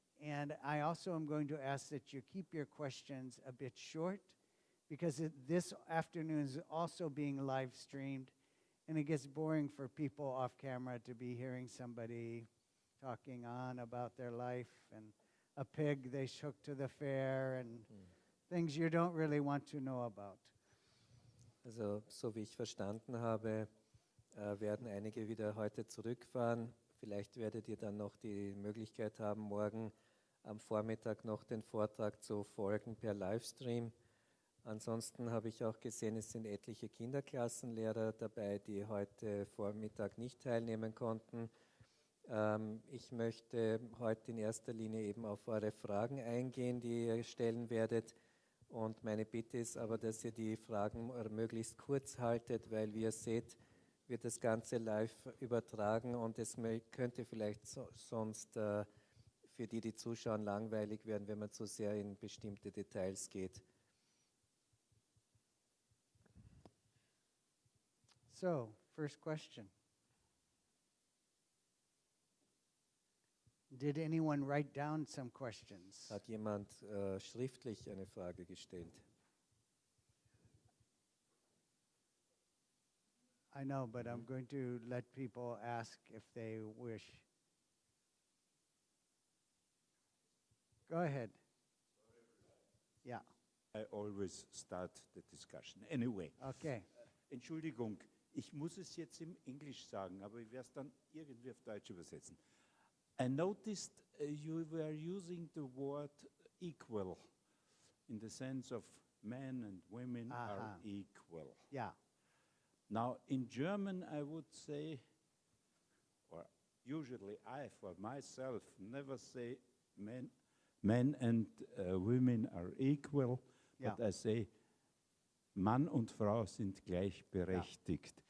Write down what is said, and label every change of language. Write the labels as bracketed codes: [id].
[en] And I also am going to ask that you keep your questions a bit short, because this afternoon is also being live streamed, and it gets boring for people off camera to be hearing somebody talking on about their life and a pig they shook to the fair and things you don't really want to know about. [de] Also, so wie ich verstanden habe, werden einige wieder heute zurückfahren. Vielleicht werdet ihr dann noch die Möglichkeit haben, morgen am Vormittag noch den Vortrag zu folgen per Livestream. Ansonsten habe ich auch gesehen, es sind etliche Kinderklassenlehrer dabei, die heute Vormittag nicht teilnehmen konnten. Ich möchte heute in erster Linie eben auf eure Fragen eingehen, die ihr stellen werdet. Und meine Bitte ist aber, dass ihr die Fragen möglichst kurz haltet, weil, wie ihr seht, wird das Ganze live übertragen und es könnte vielleicht sonst für die zuschauen, langweilig werden, wenn man zu sehr in bestimmte Details geht. [en] So, first question. Did anyone write down some questions? [de] Hat jemand schriftlich eine Frage gestellt? [en] I know, but I'm going to let people ask if they wish. Go ahead. Yeah. I always start the discussion. Anyway. Okay. [de] Entschuldigung, ich muss es jetzt im Englisch sagen, aber ich werde es dann irgendwie auf Deutsch übersetzen. [en] I noticed you were using the word equal in the sense of men and women are equal. Yeah. Now, in German, I would say, or usually I, for myself, never say men and women are equal, but I say [de] Mann und Frau sind gleichberechtigt.